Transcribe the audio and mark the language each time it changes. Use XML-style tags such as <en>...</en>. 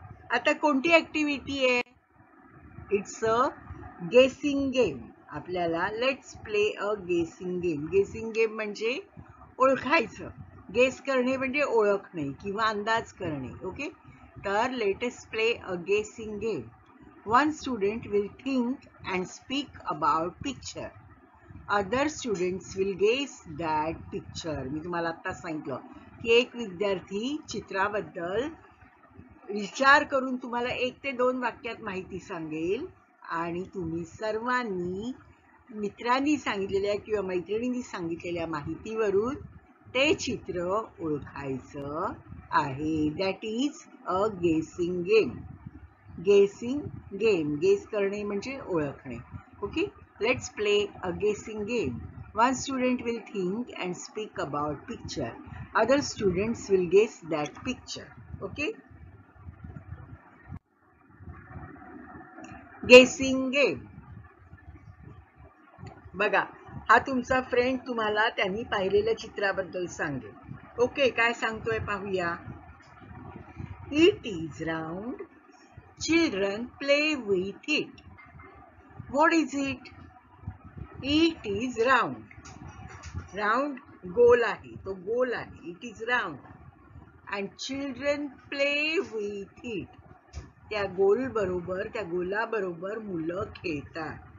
<mr>आता कोणती ऍक्टिव्हिटी आहे?</mr> <en>It's a guessing game. आपल्याला let's play a guessing game. Guessing game</en> <mr>म्हणजे ओळखायचं. गेस करणे म्हणजे ओळखणे किंवा अंदाज करणे.</mr> <en>Okay, तर let us play a guessing game. One student will think and speak about picture. Other students will guess that picture.</en> <mr>मी तुम्हाला आता सांगितलं की एक विद्यार्थी चित्राबद्दल विचार करून तुम्हाला 1 ते 2 वाक्यात माहिती सांगेल आणि तुम्ही सर्वांनी मित्रांनी सांगितलेल्या किंवा मैत्रिणींनी सांगितलेल्या माहितीवरून ते चित्र ओळखायचं आहे.</mr> <en>That is a guessing game. Guessing game, guess</en> <mr>करणे म्हणजे ओळखणे.</mr> <en>Okay, let's play a guessing game. One student will think and speak about picture. Other students will guess that picture. Okay? Guessing game.</en> <mr>बघा, हा तुमचा फ्रेंड तुम्हाला त्यांनी पाहिलेल्या चित्राबद्दल सांगेल.</mr> <en>okay,</en> <mr>काय सांगतोय पाहूया.</mr> <en>It is round. Children play with it. What is it? It is round.</en> <mr>Round गोल आहे, तो गोल आहे.</mr> <en>It is round. And children play with it.</en> <mr>त्या गोल बरोबर, त्या गोलाबरोबर मुलं खेळतात.</mr>